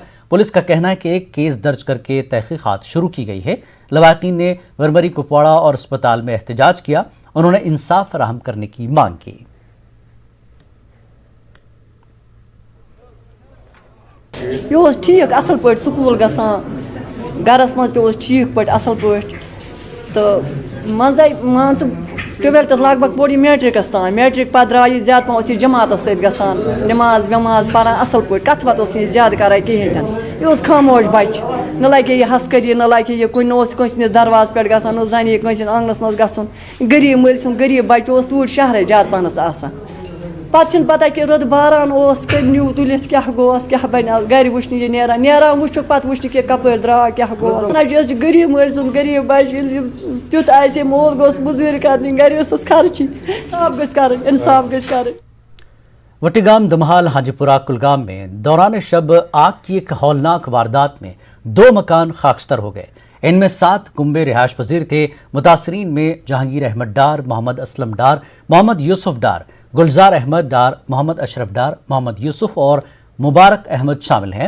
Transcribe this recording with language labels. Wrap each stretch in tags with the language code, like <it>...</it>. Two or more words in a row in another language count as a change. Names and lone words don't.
<ur>پولیس کا کہنا ہے کہ ایک کیس درج کر کے تحقیقات شروع کی گئی ہے. لواحقین نے ورمری کپواڑہ اور اسپتال میں احتجاج کیا. انہوں نے انصاف فراہم کرنے کی مانگ کی.</ur> <ks>یہ ٹھیک اصل پہ سکول گژھان, گرس مز تہ ٹھیک پہ اصل پہ, تو مزے مان ٹویلتھس لگ بھگ پوٚر یہ میٹرکس تام. میٹرک پتہ درٛاو زیادٕ پہن جماعتس سۭتۍ گژھان, نماز وٮ۪ماز پران اصل پٲٹھۍ, کتھ وتھ اوس نہٕ زیادٕ کران کہیٖنۍ تہِ. یہ خاموش بچہ, نہ لگہِ یہ حسکری, نہ لگہِ یہ کُنہِ اوس کٲنٛسہِ ہٕنٛدِس دروازٕ پٮ۪ٹھ گژھان, نہ زنہِ کٲنٛسہِ ہٕنٛدِس آنگنس منٛز گژھُن. غریٖب مٲلۍ سُنٛد غریٖب بچہ اوس توٗرۍ شہرے زیادٕ پہنس آسان. پتہٕ چھُنہٕ پتہ کہ رُد باران اوس نیوٗ تُلِتھ کیٛاہ گوس کیٛاہ بنیٛاو, گرِ وٕچھنہٕ یہِ نیران وٕچھُکھ پتہٕ وٕچھنہٕ کہِ کپٲرۍ درٛاو کیٛاہ گوس. نہ چھِ أسۍ غریٖب مٲلۍ سُنٛد غریٖب بچہِ, ییٚلہِ تیُتھ آسہِ مول گوٚژھ مٔزوٗرۍ کرنہِ, گرِ ٲسٕس خرچی. انصاف گژھِ کرٕنۍ, انصاف گژھِ کرٕنۍ.</ks> <ur>وٹیگام دمہال حاجی پورہ کلگام میں دوران شب آگ کی ایک ہولناک واردات میں 2 مکان خاکستر ہو گئے. ان میں 7 کنبے رہائش پذیر تھے. متاثرین میں جہانگیر احمد ڈار, محمد اسلم ڈار, محمد یوسف ڈار, گلزار احمد ڈار, محمد اشرف ڈار, محمد یوسف اور مبارک احمد شامل ہیں.</ur>